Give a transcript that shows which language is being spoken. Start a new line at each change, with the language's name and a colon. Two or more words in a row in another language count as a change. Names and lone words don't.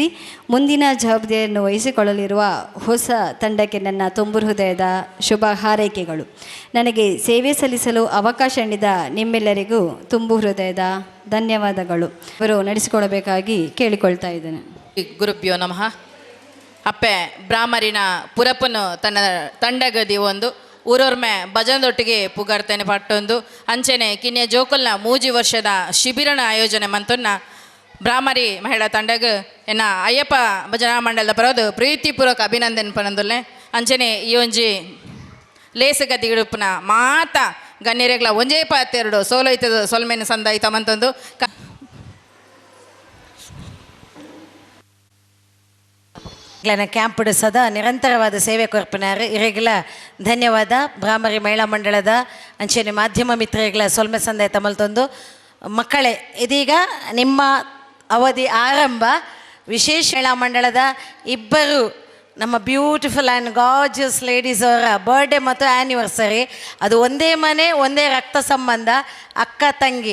Kannada: ಮುಂದಿನ ಜವಾಬ್ದಾರಿಯನ್ನು ವಹಿಸಿಕೊಳ್ಳಲಿರುವ ಹೊಸ ತಂಡಕ್ಕೆ ನನ್ನ ತುಂಬು ಹೃದಯದ ಶುಭ ಹಾರೈಕೆಗಳು. ನನಗೆ ಸೇವೆ ಸಲ್ಲಿಸಲು ಅವಕಾಶ ನೀಡಿದ ನಿಮ್ಮೆಲ್ಲರಿಗೂ ತುಂಬು ಹೃದಯದ ಧನ್ಯವಾದಗಳು. ಇವರು ನಡೆಸಿಕೊಡಬೇಕಾಗಿ ಕೇಳಿಕೊಳ್ತಾ ಇದ್ದೇನೆ.
Sanskrit: गुरुभ्यो नमः.
Tulu: ಅಪ್ಪೆ ಬ್ರಾಹ್ಮರಿನ ಪುರಪ್ಪನು ತನ್ನ ತಂಡಗದಿ ಒಂದು ಊರೊರ್ಮೆ ಭಜನದೊಟ್ಟಿಗೆ ಪುಗಾರ್ತೇನೆ ಪಟ್ಟೊಂದು ಅಂಚೆನೆ ಕಿನ್ಯ ಜೋಕಲ್ನ ಮೂಜಿ ವರ್ಷದ ಶಿಬಿರನ ಆಯೋಜನೆ ಮಂತನ್ನ ಬ್ರಾಹ್ಮರಿ ಮಹಿಳಾ ತಂಡಗ ಎನ್ನ ಅಯ್ಯಪ್ಪ ಭಜನಾ ಮಂಡಲದ ಪರದು ಪ್ರೀತಿಪೂರ್ವಕ ಅಭಿನಂದನೆ ಪನಂದುಲ್ಲೆ ಅಂಚೆನೆ ಈ ಒಂಜಿ ಲೇಸಗದಿ ಇಡುಪನ ಮಾತ ಗಣ್ಯರೆಗ್ಲ ಒಂಜೇ ಪಾತೆರಡು ಸೋಲೈತದ ಸೊಲ್ಮೆನ ಸಂದ ಐತ ಮಂತಂದು ಕ್ಯಾಂಪ್ ಸದಾ ನಿರಂತರವಾದ ಸೇವೆ ಕೊರ್ಪಿನಾರು ಇರೆಗ್ಲ ಧನ್ಯವಾದ ಬ್ರಾಹ್ಮರಿ ಮಹಿಳಾ ಮಂಡಳದ ಅಂಚೆನೆ ಮಾಧ್ಯಮ ಮಿತ್ರರಿಗಳ ಸೊಲ್ಮೆ ಸಂದಾಯ ತಮಲ್ತೊಂದು
Kannada: ಮಕ್ಕಳೇ ಇದೀಗ ನಿಮ್ಮ ಅವಧಿ ಆರಂಭ. ವಿಶೇಷ ಮಹಿಳಾ ಮಂಡಳದ ಇಬ್ಬರು ನಮ್ಮ
English: beautiful and gorgeous ladies
Kannada: ಅವರ ಬರ್ಡೇ ಮತ್ತು ಆ್ಯನಿವರ್ಸರಿ. ಅದು ಒಂದೇ ಮನೆ ಒಂದೇ ರಕ್ತ ಸಂಬಂಧ, ಅಕ್ಕ ತಂಗಿ.